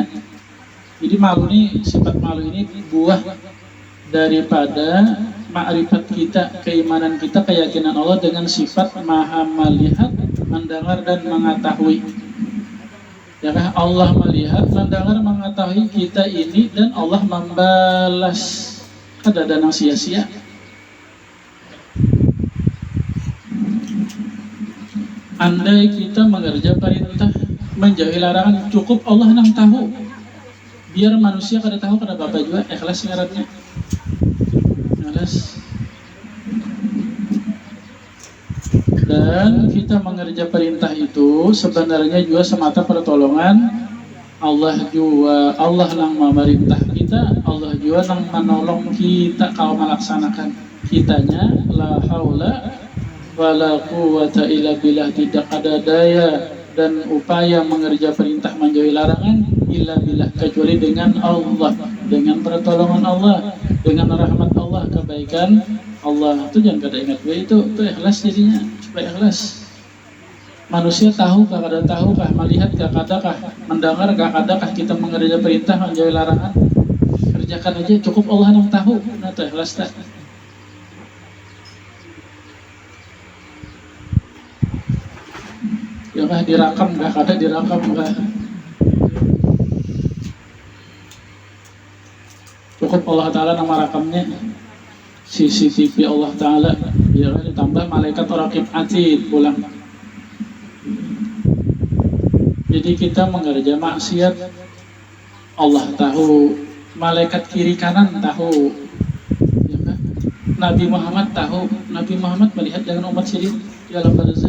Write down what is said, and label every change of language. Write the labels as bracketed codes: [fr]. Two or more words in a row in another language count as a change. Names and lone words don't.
[id] Jadi malu ini, sifat malu ini buah daripada ma'rifat kita, keimanan kita, keyakinan Allah dengan sifat maha melihat, mendengar dan mengetahui. Ya kan, Allah melihat, mendengar, mengetahui kita ini, dan Allah membalas. Kada ada yang sia-sia. Andai kita mengerja perintah, menjauhi larangan, cukup Allah yang tahu. Biar manusia kada tahu, kada apa-apa juga, ikhlas ngarannya. Ikhlas. Dan kita mengerja perintah itu sebenarnya juga semata pertolongan Allah juga. Allah yang memerintah kita, Allah juga yang menolong kita kalau melaksanakan. [ar] Kitanya لا حول ولا قوة إلا بالله, [id] tidak ada daya dan upaya mengerja perintah menjauhi larangan [ar] إلا بالله, [id] kecuali dengan Allah, dengan pertolongan Allah, dengan rahmat Allah, kebaikan Allah. Itu jangan kada ingat itu ikhlas jadinya, supaya ikhlas. Manusia tahukah, kada tahukah, melihat kadakah, mendengar kadakah kita mengerja perintah menjauhi larangan? Kerjakan aja, cukup Allah yang tahu. Nah itu ikhlas tak? Ya kah dirakam, gak kada dirakam gak? Cukup [ar] الله تعالى [id] nama rakamnya CCTV [ar] الله تعالى, [id] ya kan, ditambah malaikat [ar] رقيب عتيد [id] pulang. Jadi kita mengerja maksiat Allah tahu, malaikat kiri kanan tahu, ya kan? Nabi Muhammad tahu, Nabi Muhammad melihat dengan umat sendiri di alam barzakh.